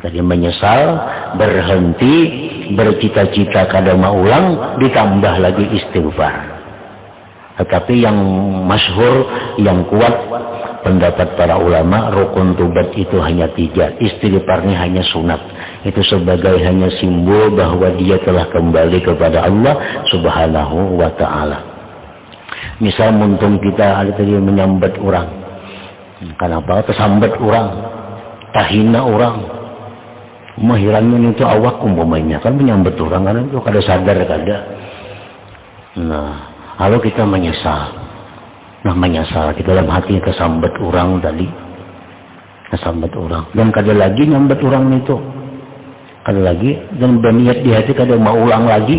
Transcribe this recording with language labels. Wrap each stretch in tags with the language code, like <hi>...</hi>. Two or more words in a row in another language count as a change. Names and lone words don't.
<bjn>Tadi menyesal, berhenti, bercita-cita kada maulang, ditambah lagi istighfar. Tetapi yang masyhur, yang kuat pendapat para ulama, rukun tobat itu hanya 3. Istighfarnya hanya sunat. Itu sebagai hanya simbol bahwa dia telah kembali kepada Allah</bjn> <ar>سبحانه وتعالى.</ar> <bjn>Misal muntung kita ada tadi menyambat orang. Kenapa? Tersambat orang, tahina orang. Mahirannya itu awak umpamanya kan menyambat orang kan itu kada sadar kada. Nah, kalau kita menyesal, kita dalam hati kesambat orang tadi, kesambat orang, dan kada lagi nyambat orang itu, kada lagi, dan berniat di hati kada mau ulang lagi.</bjn>